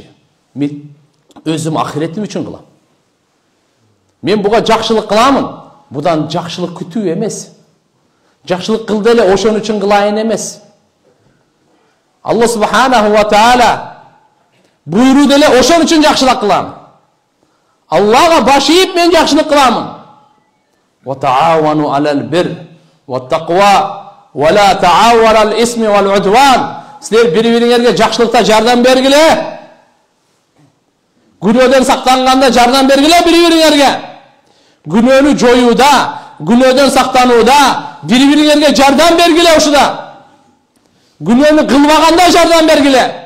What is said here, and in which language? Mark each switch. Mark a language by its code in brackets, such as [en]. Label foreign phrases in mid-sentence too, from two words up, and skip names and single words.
[ky] Мен өзүм ахиретим үчүн кылам. Мен буга жакшылык кыламын. Будан жакшылык күтүү эмес. Жакшылык кылды эле ошон үчүн кылайын эмес. Алла [ar] سبحانه وتعالى [ky] буйрууда эле ошон үчүн жакшылык кылам. Аллага баш ийип мен жакшылык кыламын. [ar] وتعاونوا على البر والتقوى ولا تعاونوا على الإثم والعدوان. [ky] Силер бири-бириңерге жакшылыкта жардам бергиле. Күнөөдөн сактанганда жардам бергиле бири-бириңерге. Күнөөнү жоюуда, күнөөдөн сактанууда бири-бириңерге жардам бергиле ушуда. Күнөөнү кылбаганда жардам бергиле.